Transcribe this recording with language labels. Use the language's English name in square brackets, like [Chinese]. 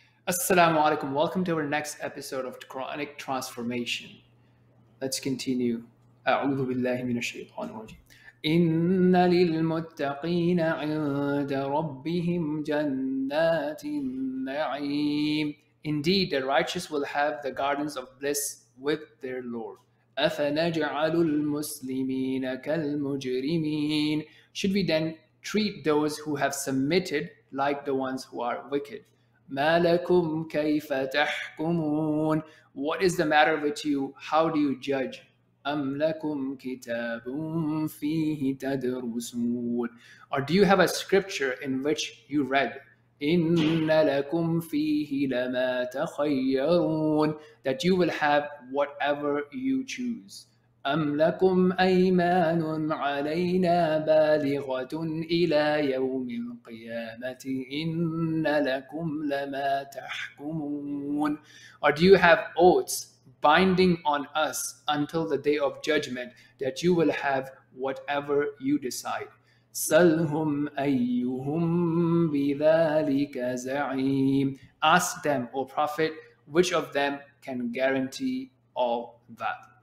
[English] Assalamu alaikum. Welcome to our next episode of Quranic Transformation. Let's continue. [Arabic] أعوذ بالله من الشيطان الرجيم. إن للمتقين عند ربهم جنات النعيم. [English] Indeed, the righteous will have the gardens of bliss with their Lord. [Arabic] أفنجعل المسلمين كالمجرمين. [English] Should we then treat those who have submitted like the ones who are wicked? [Arabic] ما لكم كيف تحكمون. [English] What is the matter with you? How do you judge? [Arabic] أم لكم كتاب فيه تدرسون. [English] Or do you have a scripture in which you read? [Arabic] إن لكم فيه لما تخيرون. [English] That you will have whatever you choose. [Arabic] أم لكم أيمان علينا بالغة إلى يوم القيامة إن لكم لما تحكمون. [English] Or do you have oaths binding on us until the day of judgment that you will have whatever you decide? [Arabic] سلهم أيهم بذلك زعيم. [English] Ask them, O Prophet, which of them can guarantee all that?